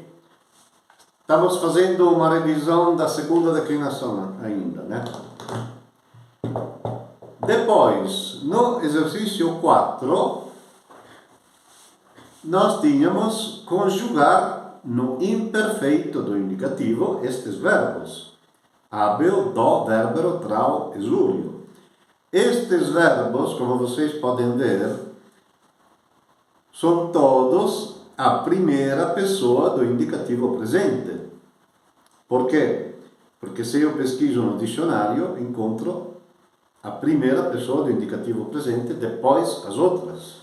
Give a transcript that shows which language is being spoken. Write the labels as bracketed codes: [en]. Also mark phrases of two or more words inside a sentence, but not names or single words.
[pt] Estamos fazendo uma revisão da segunda declinação ainda, né? Depois, no exercício 4, nós tínhamos conjugar no imperfeito do indicativo estes verbos. [la] Habeo, do, verbero, trao, exúrio. [pt] Estes verbos, como vocês podem ver, são todos a primeira pessoa do indicativo presente. Por quê? Porque se eu pesquiso no dicionário, encontro a primeira pessoa do indicativo presente, depois as outras.